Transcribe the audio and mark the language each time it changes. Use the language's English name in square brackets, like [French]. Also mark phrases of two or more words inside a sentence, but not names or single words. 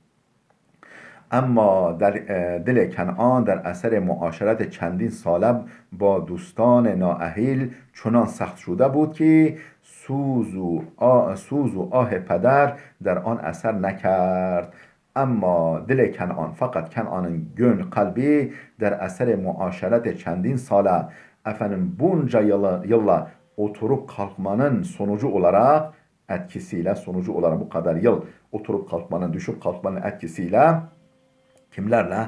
[Persian] اما در دل کنعان در اثر معاشرت چندین ساله با دوستان نااهل چنان سخت شده بود که سوز و آه پدر در آن اثر نکرد. اما دل کنعان, [Turkish] fakat Kenan'ın kalbi [Persian] در اثر معاشرت چندین ساله, [Turkish] efendim bunca yılla oturup kalkmanın sonucu olarak sonucu olarak bu kadar yıl oturup kalkmanın, düşüp kalkmanın etkisiyle kimlerle?